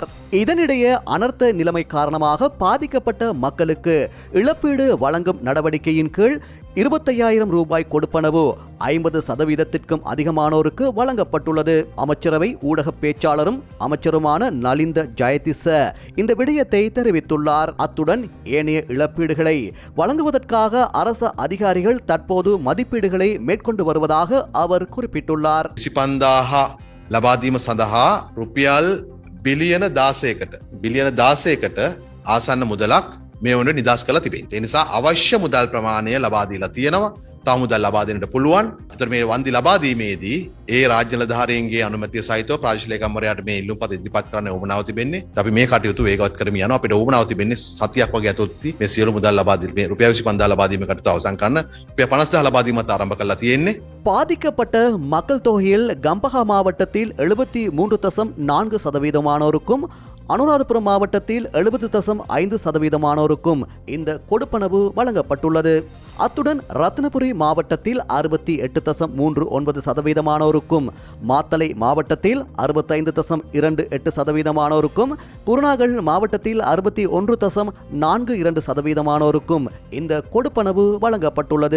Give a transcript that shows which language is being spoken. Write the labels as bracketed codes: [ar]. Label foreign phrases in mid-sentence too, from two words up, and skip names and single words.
[ta] இதனிடையே அனர்த்த நிலைமை காரணமாக பாதிக்கப்பட்ட மக்களுக்கு இழப்பீடு வழங்கும் நடவடிக்கையின் கீழ் 25,000 ரூபாய் கொடுப்பனவு 50% அதிகமானோருக்கு வழங்கப்பட்டுள்ளது. அமைச்சரவை ஊடக பேச்சாளரும் அமைச்சருமான நலிந்த ஜெயதிச இந்த விடயத்தை தெரிவித்துள்ளார். அத்துடன் ஏனைய இழப்பீடுகளை வழங்குவதற்காக அரச அதிகாரிகள் தற்போது மதிப்பீடுகளை மேற்கொண்டு வருவதாக அவர் குறிப்பிட்டுள்ளார். [si] 25,000 ලබාදීම සඳහා රුපියල් බිලියන 16කට ආසන්න මුදලක් මේ වුණ නිදහස් කළ තිබේ. ඒ නිසා අවශ්‍ය මුදල් ප්‍රමාණය ලබා දීලා තියෙනවා. තව මුදල් ලබා දෙන්නට පුළුවන්. අතර මේ වන්දි ලබා දීමේදී ඒ රාජ්‍ය නිලධාරීන්ගේ අනුමැතිය සහිතව ප්‍රාදේශීය ලේකම්වරයාට මේ ඉල්ලුම් පත ඉදිරිපත් කරන්න උවමනාව තිබෙන්නේ. අපි මේ කටයුතු වේගවත් කරමින් යනවා. අපිට උවමනාව තිබෙන්නේ සතියක් වගේ ඇතුළතදී මේ සියලු මුදල් ලබා දීම රුපියල් 25,000 ලබා දීම කටයුතු අවසන් කරන්න රුපියල් 50,000 ලබා දීමත් ආරම්භ කරලා තියෙන්නේ. [ta] பாதிக்கப்பட்ட மக்கள் தொகையில் கம்பஹா மாவட்டத்தில் 73.4% அனுராதபுரம் மாவட்டத்தில் 70.5% இந்த கொடுப்பனவு வழங்கப்பட்டுள்ளது. அத்துடன் ரத்னபுரி மாவட்டத்தில் 68.39% மாத்தளை மாவட்டத்தில் 65.28% குருநாகல் மாவட்டத்தில் 61.42% இந்த கொடுப்பனவு வழங்கப்பட்டுள்ளது.